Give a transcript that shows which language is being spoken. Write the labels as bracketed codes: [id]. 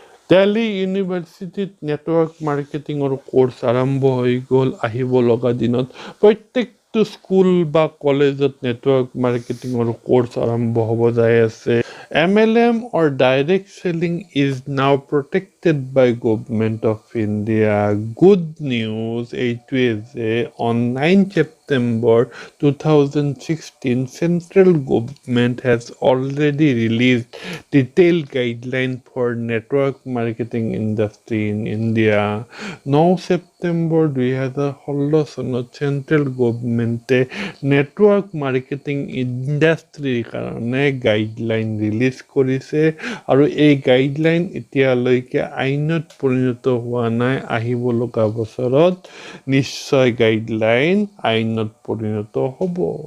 [as] দিল্লী ইউনিভাৰ্চিটিত network মাৰ্কেটিঙৰ course আৰম্ভ হৈ গ'ল আহিব লগা দিনত প্ৰত্যেকটো স্কুল বা কলেজত নেটৱৰ্ক মাৰ্কেটিঙৰ কোৰ্চ আৰম্ভ হ'ব যাই আছে [en] MLM or direct selling is now protected by Government of India. Good news is on 9 September 2016, central government has already released detailed guidelines for network marketing industry in India. [as] 9 September 2016 চনত central গভৰ্ণমেণ্টে network marketing ইণ্ডাষ্ট্ৰীৰ কাৰণে guideline release কৰিছে আৰু এই guideline এতিয়ালৈকে আইনত পৰিণত হোৱা নাই আহিব লগা বছৰত নিশ্চয় গাইডলাইন আইনত পৰিণত হ'ব